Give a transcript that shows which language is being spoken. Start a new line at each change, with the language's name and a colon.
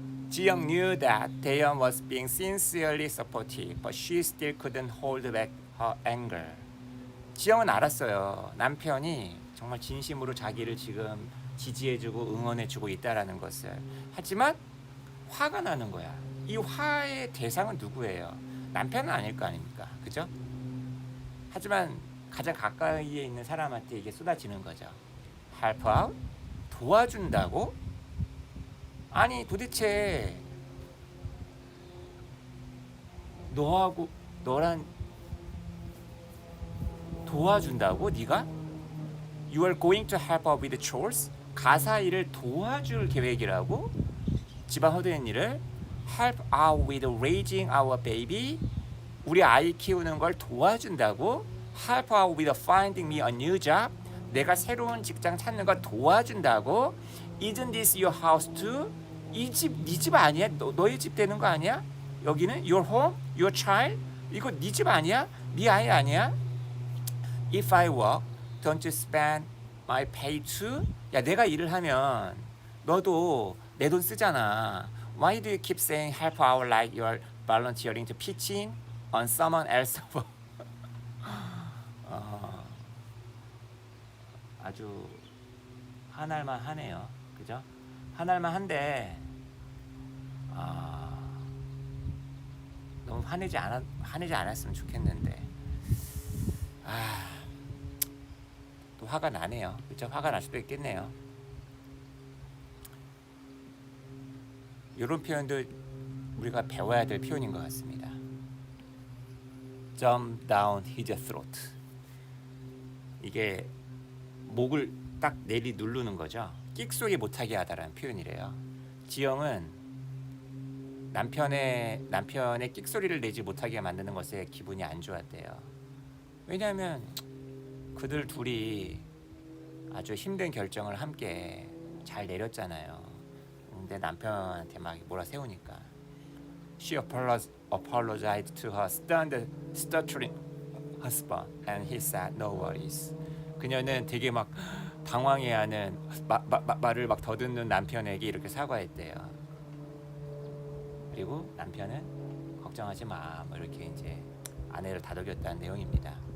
English: 지영 knew that Dayan was being sincerely supportive, but she still couldn't hold back her anger.
Korean: 지영은 알았어요. 남편이 정말 진심으로 자기를 지금 지지해주고 응원해주고 있다라는 것을. 하지만 화가 나는 거야. 이 화의 대상은 누구예요? 남편은 아닐 거 아닙니까? 그죠? 하지만 가장 가까이에 있는 사람한테 이게 쏟아지는 거죠.
English: Help out?
Korean: 도와준다고? 아니 도대체 너랑 도와준다고? 네가?
English: You are going to help out with the chores?
Korean: 가사 일을 도와줄 계획이라고? 집안 허드렛 일을?
English: Help out with raising our baby?
Korean: 우리 아이 키우는 걸 도와준다고?
English: Help out with finding me a new job?
Korean: 내가 새로운 직장 찾는 걸 도와준다고?
English: Isn't this your house too?
Korean: 이 집 네 집 아니야? 너의 집 되는 거 아니야? 여기는
English: your home, your child?
Korean: 이거 네 집 아니야? 네 아이 아니야?
English: If I work, don't you spend my pay too?
Korean: 야 내가 일을 하면 너도 내 돈 쓰잖아.
English: Why do you keep saying help out like you're volunteering to pitch in on someone else?
Korean: 아주 한할만 하네요. 그죠? 한할만 한데 너무 화내지 않았으면 좋겠는데 또 화가 나네요. 그죠? 화가 날 수도 있겠네요. 이런 표현도 우리가 배워야 될 표현인 것 같습니다.
English: Jump down his throat.
Korean: 이게 목을 딱 내리 누르는 거죠. 끽소리 못하게 하다라는 표현이래요. 지영은 남편의 끽소리를 내지 못하게 만드는 것에 기분이 안 좋았대요. 왜냐하면 그들 둘이 아주 힘든 결정을 함께 잘 내렸잖아요. 근데 남편한테 막 몰아세우니까
English: She apologized to her stuttering husband and he said no worries.
Korean: 그녀는 되게 막 당황해하는 말을 막 더듬는 남편에게 이렇게 사과했대요. 그리고 남편은 걱정하지 마, 뭐 이렇게 이제 아내를 다독였다는 내용입니다.